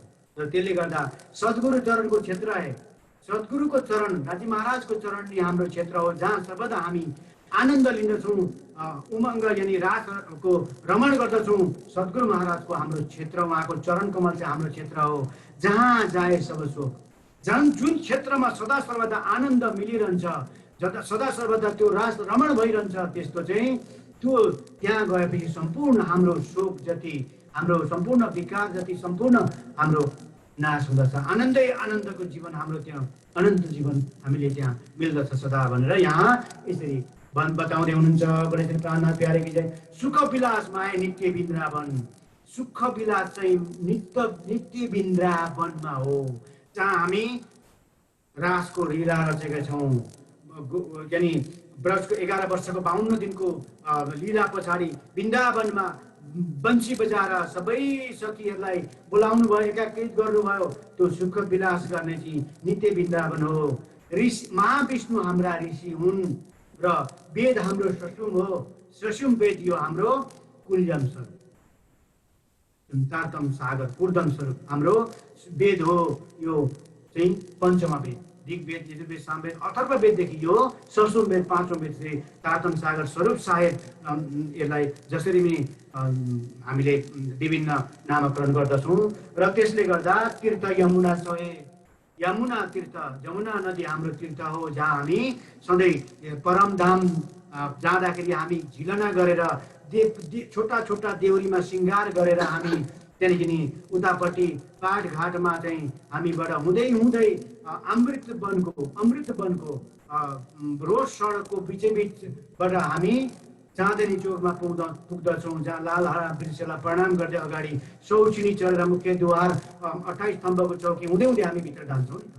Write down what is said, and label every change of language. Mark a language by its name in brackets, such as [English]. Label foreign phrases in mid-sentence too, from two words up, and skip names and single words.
[Nepali] र त्यसले गर्दा सद्गुरु चरणको क्षेत्र है, सद्गुरुको चरण राज्य महाराजको चरण नै हाम्रो क्षेत्र हो, जहाँ सर्वदा हामी आनन्द लिँदछौँ, उमङ्ग यानी रासको रमण गर्दछौँ। सद्गुरु महाराजको हाम्रो क्षेत्र, उहाँको चरण कमल चाहिँ हाम्रो क्षेत्र हो। [Hindi] जहाँ जाए सब सुख, [Nepali] जुन क्षेत्रमा सदा सर्वदा आनन्द मिलिरहन्छ, सदा सर्वदा त्यो रास रमण भइरहन्छ, त्यस्तो चाहिँ त्यो त्यहाँ गएपछि सम्पूर्ण हाम्रो शोक जति, हाम्रो सम्पूर्ण विकार जति सम्पूर्ण हाम्रो नाश हुँदछ। आनन्दै आनन्दको जीवन हाम्रो त्यहाँ अनन्त जीवन हामीले त्यहाँ मिल्दछ सदा भनेर यहाँ यसरी बताउँदै हुनुहुन्छ। [Hindi] बोले श्री प्राणनाथ प्यारे की जय। [Nepali] सुख विलास माया नित्य वृन्दावन, सुख विलास चाहिँ नित्य वृन्दावनमा हो, जहाँ हामी रासको लीला रचेका छौँ। यानी ब्रजको 11 वर्षको 52 दिनको लीला पछाडि वृन्दावनमा बन्सी बजाएर सबै सखीहरूलाई बोलाउनु भयो, एकाकृत गर्नुभयो। त्यो सुख विलास गर्ने चाहिँ नित्य वृन्दावन हो। ऋषि महाविष्णु हाम्रा ऋषि हुन् र वेद हाम्रो ससुम हो, ससुम वेद यो हाम्रो कुल्यम स्वरूप, तातम सागर पूर्धम स्वरूप हाम्रो वेद हो। यो चाहिँ पञ्चमा वेद, ऋग्वेद, यजुर्वेद, सामवेद, अथर्व वेददेखि यो ससुम वेद, 5औं वेद चाहिँ तातम सागर स्वरूप साहेब यसलाई जसरी पनि हामीले विभिन्न नामकरण गर्दछौँ। र त्यसले गर्दा तीर्थ यमुना छोए, यमुना तीर्थ, जमुना नदी हाम्रो तीर्थ हो, जहाँ हामी सधैँ परमधाम जाँदाखेरि हामी झिलना गरेर छोटा छोटा देउरीमा सिंगार गरेर हामी त्यहाँदेखि नि उतापट्टि पाटघाटमा चाहिँ हामीबाट हुँदै हुँदै अमृत वनको रोड सडकको बिचैबिचबाट हामी चाँदनी चोकमा पुग्दछौँ, जहाँ लालहरा वृक्षलाई प्रणाम गर्दै अगाडि सौचिनी चढेर मुख्यद्वार 28 स्तम्भको चौकी हुँदै हुँदै हामी भित्र जान्छौँ नि।